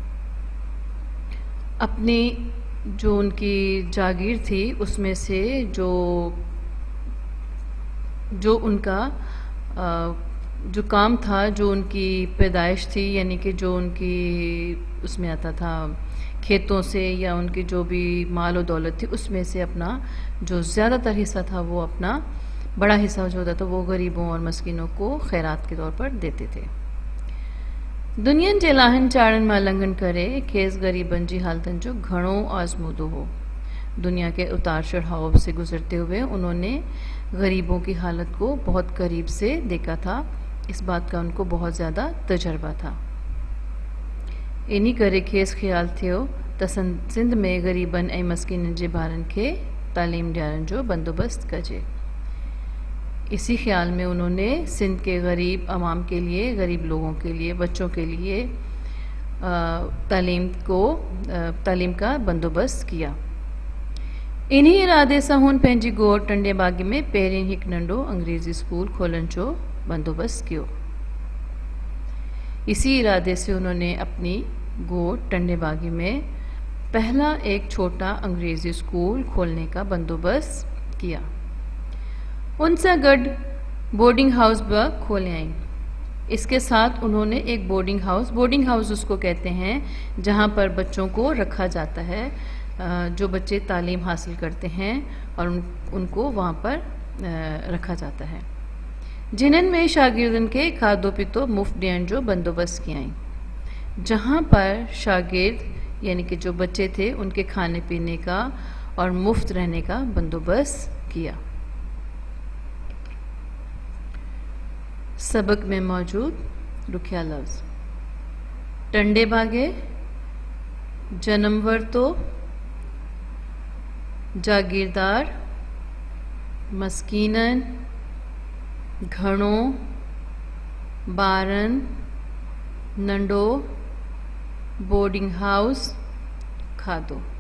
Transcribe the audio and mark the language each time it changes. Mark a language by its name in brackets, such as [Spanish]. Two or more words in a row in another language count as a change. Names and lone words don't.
[Hindi] अपनी जो उनकी जागीर थी उसमें से जो उनका जो काम था, जो उनकी पैदाइश थी, यानी कि जो उनकी उसमें आता था खेतों से या उनकी जो भी माल और दौलत थी उसमें से अपना जो ज़्यादातर हिस्सा था वो अपना बड़ा हिस्सा जो होता था वो गरीबों और मस्कीनों को खैरात के तौर पर देते थे। [Sindhi] दुनिया जे लाहिन चाड़न मां लंघन करे खेस गरीबन जी हालतन जो घणो आज़मूदो हो। [Hindi] दुनिया के उतार चढ़ाव से गुजरते हुए उन्होंने गरीबों की हालत को बहुत करीब से देखा था। इस बात का उनको बहुत ज़्यादा तजर्बा था। [Sindhi] इन्ही करे खेस ख्याल थियो त सिंध में गरीबन ऐं मस्कीनन जे ॿारनि खे तालीम ॾियारण जो बंदोबस्त कजे। [Hindi] इसी ख्याल में उन्होंने सिंध के गरीब अवाम के लिए, गरीब लोगों के लिए, बच्चों के लिए तालीम का बंदोबस्त किया। [Sindhi] इन्ही इरादे सां हुन पंहिंजी ॻोठ टंडे बाग़ी में पहिरियों हिकु नंढो अंग्रेज़ी स्कूल खोलण जो बंदोबस्त कियो। [Hindi] इसी इरादे से उन्होंने अपनी गोठ टंडे बागी में पहला एक छोटा अंग्रेज़ी स्कूल खोलने का बंदोबस्त किया। [Sindhi] उनसे गड [English] boarding house [Sindhi] भी खोले आई। [Hindi] इसके साथ उन्होंने एक [English] boarding house [Hindi] उसको कहते हैं जहाँ पर बच्चों को रखा जाता है, जो बच्चे तालीम हासिल करते हैं और उनको वहाँ पर रखा जाता है, [Sindhi] जिन्हनि में शागिर्दनि खे खाधो पीतो मुफ़्त ॾियण जो बंदोबस्त कियाईं, [Hindi] जहाँ पर शागिर्द यानी कि जो बच्चे थे उनके खाने पीने का और मुफ्त रहने का बंदोबस्त किया। [Sindhi] सबक में मौजूद रुखिया लफ्ज़: टंडे बागे, जन्म वरतो, जागीरदार, मस्कीनन, घणो, ॿारनि, नंढो, [English] boarding house, [Sindhi] खाधो।